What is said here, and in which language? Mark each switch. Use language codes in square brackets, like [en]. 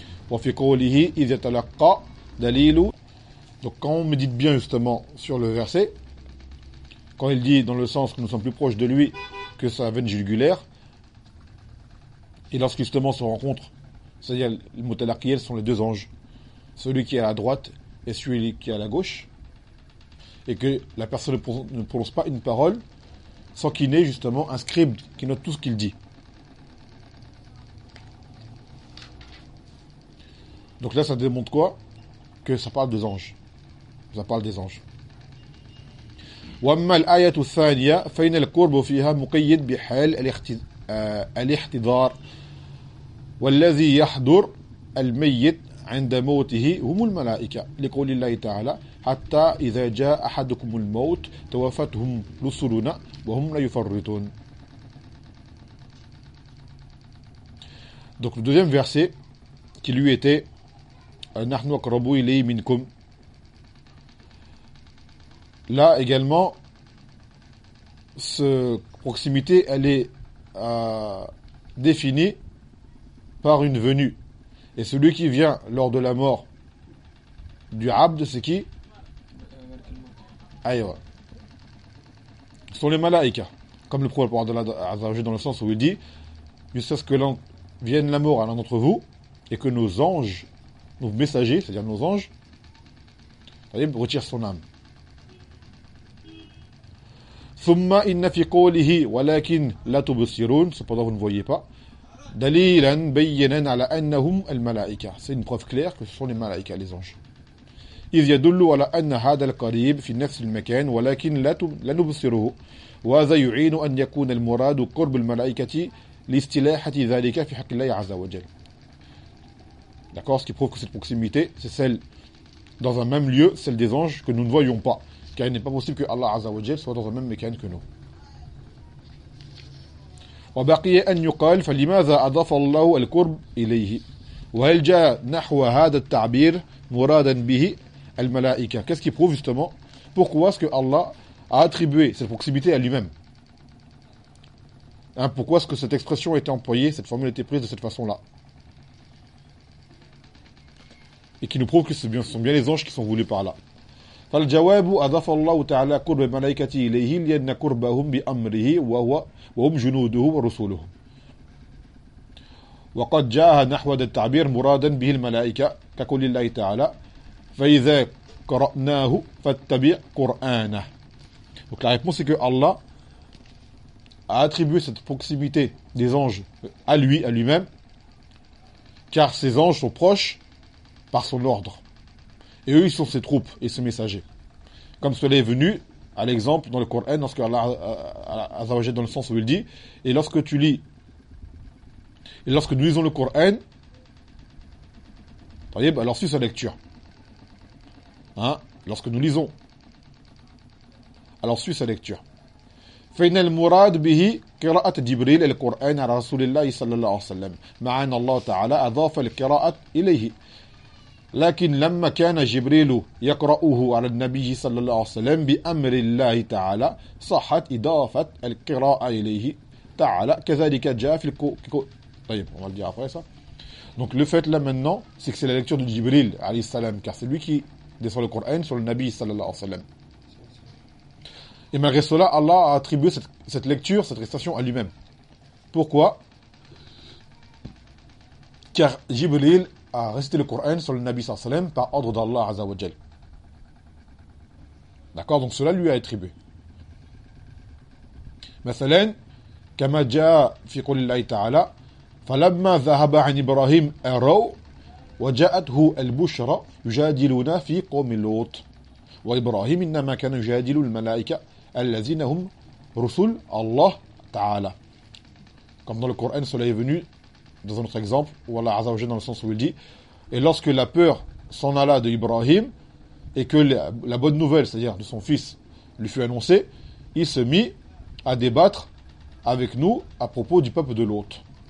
[ar] وفي قوله إذ يتلقى دليل [fr] donc quand on médite bien justement sur le verset quand il dit dans le sens que nous sommes plus proches de lui que sa veine jugulaire Et lorsqu'ils justement se rencontrent, c'est-à-dire les Mutalaqiyyin sont les deux anges, celui qui est à la droite et celui qui est à la gauche, et que la personne ne prononce pas une parole sans qu'il n'ait justement un scribe qui note tout ce qu'il dit. Donc là, ça démontre quoi ? Que ça parle des anges. Ça parle des anges. [ar] وَمَّا الْآيَةُ الثَّانِيَ فَإِنَ الْقُرْبُ فِيهَا مُقَيِّدْ بِحَالِ الْإِحْتِضَارِ والذي يحضر الميت عند موته هم الملائكة لقول الله تعالى حتى إذا جاء أحدكم الموت توفتهم رسلنا وهم لا يفرطون [fr] donc le deuxième verset qui lui était [ar] نحن أقرب إليه منكم [fr] là également cette proximité elle est définie par une venue. Et celui qui vient lors de la mort du Abd, c'est qui ? Aïwa. Ce sont les malaïkas. Comme le prophète, dans le sens où il dit, jusqu'à ce que l'on vienne la mort à l'un d'entre vous, et que nos anges, nos messagers, c'est-à-dire nos anges, retirent son âme. [ar] Thumma inna fi qawlihi, walakin la tubsirun, [fr] cependant vous ne voyez pas, [ar] دليلا بينا على أنهم الملائكة. [fr] C'est une preuve claire que ce sont les malaïkas, les anges. [ar] إذ يدل على أن هذا القريب في نفس المكان ولكن لا نبصره. وهذا يعين أن يكون المراد قرب الملائكة لاستلاحة ذلك في حق الله عز وجل. [fr] D'accord, ce qui prouve que cette proximité, c'est celle dans un même lieu, celle des anges que nous ne voyons pas, car il n'est pas possible que Allah عز وجل soit dans un même mécan que nous. [ar] وبقي أن يقال فلماذا أضاف الله القرب إليه وهل جاء نحو هذا التعبير مرادا به الملائكة؟ [fr] Qu'est-ce qui prouve justement pourquoi est-ce que Allah a attribué cette proximité à lui-même? Hein, pourquoi est-ce que cette expression a été employée, cette formule a été prise de cette façon-là? Et qui nous prouve que ce sont bien les anges qui sont voulus par Allah. [ar] فالجواب أضاف الله تعالى قرب ملائكته إليه لأن قربهم بأمره وهو وهم جنوده ورسوله وقد جاء نحو هذا التعبير مرادا به الملائكة كقول الله تعالى فإذا قرأناه فاتبع قرآنه. [fr] Donc la réponse est que Allah a attribué cette proximité des anges à lui, à lui-même, car ses anges sont proches par son ordre. Et eux, ils sont ses troupes et ses messagers. Comme cela est venu, à l'exemple, dans le Coran, lorsque Allah Azzawajal, dans le sens où il dit, et lorsque tu lis, et lorsque nous lisons le Coran, voyez, alors suis sa lecture. Hein? Lorsque nous lisons, alors suis sa lecture. [ar] فإن المراد به قراءة جبريل القرآن على رسول الله صلى الله عليه وسلم مع أن الله تعالى أضاف القراءة إليه لكن لما كان جبريل يقرأه على النبي صلى الله عليه وسلم بأمر الله تعالى صحت إضافة القراءة إليه تعالى كذلك جاء في طيب [fr] on va le dire après ça. Donc le fait là maintenant c'est que c'est la lecture de Jibril alayhi salam, car c'est lui qui descend le Coran sur le Nabi صلى الله عليه وسلم. Et malgré cela, Allah a attribué cette lecture, cette récitation à lui-même. Pourquoi? Car Jibril a récité le Coran sur le Nabi sallallahu alayhi wa sallam par ordre d'Allah azza wa jal. D'accord? Donc cela lui a attribué. [ar] Mathalan, كما جاء في قول الله تعالى فلما ذهب عن إبراهيم أروا وجاءته البشرى يجادلون في قوم لوط وإبراهيم إنما كان يجادل الملائكة الَّذِينَ هُمْ رُسُلْ اللَّهُ تَعَالَى. [fr] Comme dans le Coran, cela est venu dans un autre exemple, où Allah Azza wa Jalla dans le sens où il dit, et lorsque la peur s'en alla de Ibrahim, et que la bonne nouvelle, c'est-à-dire de son fils, lui fut annoncée, il se mit à débattre avec nous à propos du peuple de Lot.